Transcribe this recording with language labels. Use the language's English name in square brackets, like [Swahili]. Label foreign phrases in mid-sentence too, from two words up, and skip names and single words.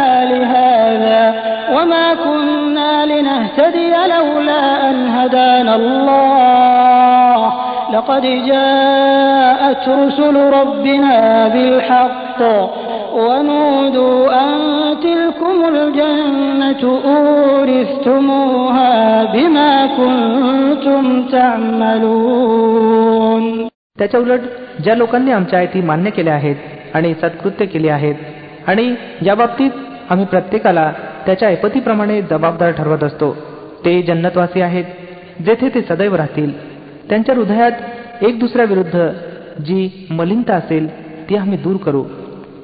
[Arabic] لهذا وما كنا لنهتدي لولا أن هدانا الله لقد جاءت رسل ربنا بالحق ونودوا أن تلكم الجنة أورثتموها بما كنتم تعملون. [Marathi] त्याच्या उलट ज्या लोकांनी आमच्या आयती मान्य केल्या आहेत आणि सत्कृत्य केली आहेत आणि या बाबतीत आम्ही प्रत्येकाला त्याच्या ऐपतीप्रमाणे जबाबदार ठरवत असतो, ते जन्नतवासी आहेत जेथे ते सदैव राहतील. त्यांच्या हृदयात एक दुसऱ्या विरुद्ध जी मलिनता असेल ती आम्ही दूर करू.